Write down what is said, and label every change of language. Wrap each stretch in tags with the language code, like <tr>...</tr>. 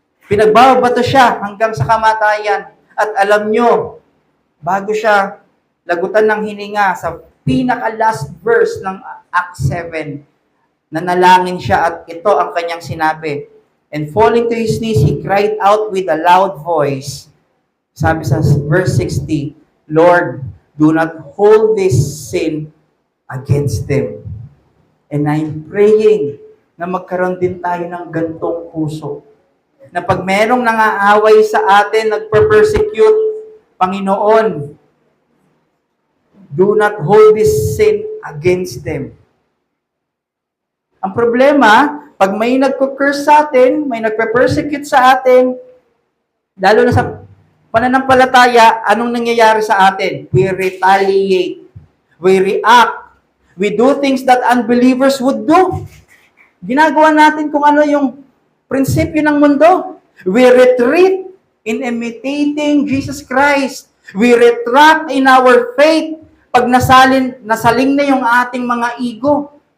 <tl>Pinagbabato siya hanggang sa kamatayan. At alam nyo, bago siya lagutan ng hininga sa pinaka-last verse ng Acts 7, nanalangin siya at ito ang kanyang sinabi.</tl> <en>And falling to his knees, he cried out with a loud voice.</en> <tl>Sabi sa</tl> <en>verse 60, Lord, do not hold this sin against them. And I'm praying</en> <tl>na magkaroon din tayo ng gantong puso. Na pag merong nangaaway sa atin, nagper-persecute, Panginoon,</tl> <en>do not hold this sin against them.</en> <tl>Ang problema, pag may nagko-curse sa atin, may nagpe-persecute sa atin, lalo na sa pananampalataya, anong nangyayari sa atin?</tl> <en>We retaliate. We react. We do things that unbelievers would do.</en> <tl>Ginagawa natin kung ano yung prinsipyo ng mundo.</tl> <en>We retreat in imitating Jesus Christ. We retract in our faith</en> <tl>pag nasaling na yung ating mga ego.</tl>